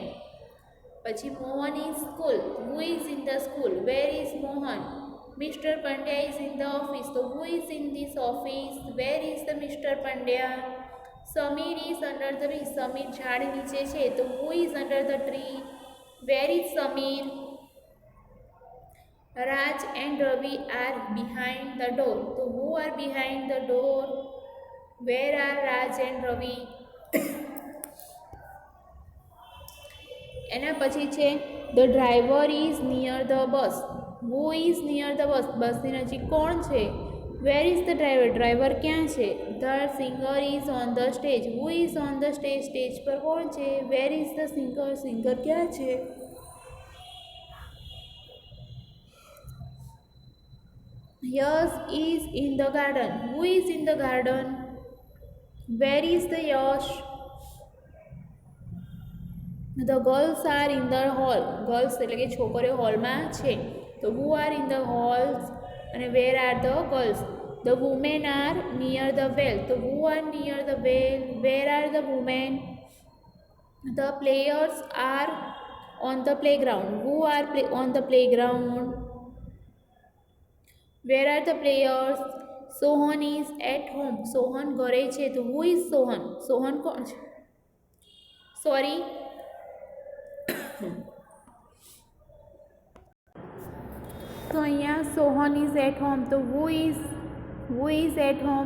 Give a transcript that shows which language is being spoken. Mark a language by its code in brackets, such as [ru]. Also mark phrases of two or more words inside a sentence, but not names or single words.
[en] પછી Mohan is school, who is in the school? where is Mohan? Mister Pandya is in the office, તો who is in this office? where is the Mister Pandya? Samir is under the tree, [gu] સમીર ઝાડ નીચે છે, તો [en] who is under the tree? where is Samir? Raj and Ravi are behind the door, તો who are behind the door? Where are Raj and Ravi? [gu] એના પછી છે [en] the driver is near the bus, who is near the bus? [gu] બસની નજીક કોણ છે? [en] Where is the driver? [gu] ડ્રાઈવર ક્યાં છે? [en] The singer is on the stage, who is on the stage? [gu] સ્ટેજ પર કોણ છે? [en] Where is the singer? [gu] સિંગર ક્યાં છે? [en] Yash is in the garden, who is in the garden? Where is the Yash? The girls are in the hall, girls [gu] એટલે કે છોકરીઓ હોલમાં છે, તો [en] who are in the halls? અને where are the girls? The women are near the well, તો who are near the well? Where are the women? The players are on the playground, who are on the playground? Where are the players? Sohan is at home, [gu] સોહન ઘરે છે તો [en] who is Sohan, [gu] સોહન કોણ છે? [en] સોરી, [gu] તો અહીંયા [en] Sohan is at home તો who is at home.